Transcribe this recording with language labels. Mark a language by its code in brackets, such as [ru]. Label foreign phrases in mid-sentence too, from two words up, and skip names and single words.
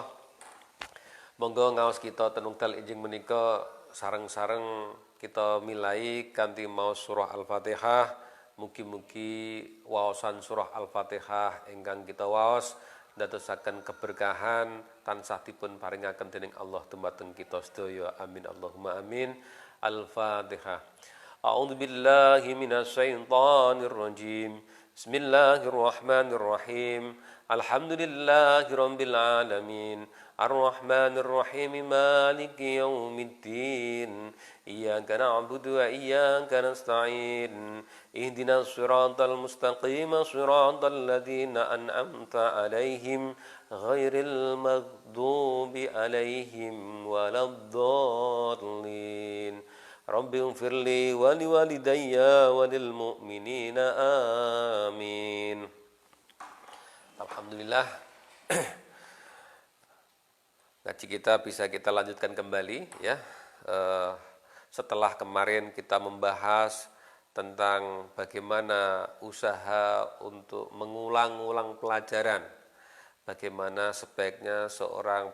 [jv] Monggo ngaos kita ten wekdal enjing menika sareng-sareng kita milai kanthi maos surah Al-Fatihah. Mugi-mugi waosan surah Al-Fatihah ingkang kita waos ndadosaken keberkahan tansah dipun paringaken dening Allah dumateng kita sedaya. [ar] آمين اللهم آمين. الفاتحة. أعوذ بالله من الشيطان الرجيم. بسم الله الرحمن الرحيم. الحمد لله رب العالمين. الرحمن الرحيم. مالك يوم الدين. إياك نعبد وإياك نستعين. اهدنا الصراط المستقيم، صراط الذين أنعمت عليهم غير المغضوب عليهم ولا الضالين. رب اغفر لي ولوالدي وللمؤمنين آمين. الحمد لله. [id] Ngaji kita bisa kita lanjutkan kembali ya. Setelah kemarin kita membahas tentang bagaimana usaha untuk mengulang-ulang pelajaran, bagaimana sebaiknya seorang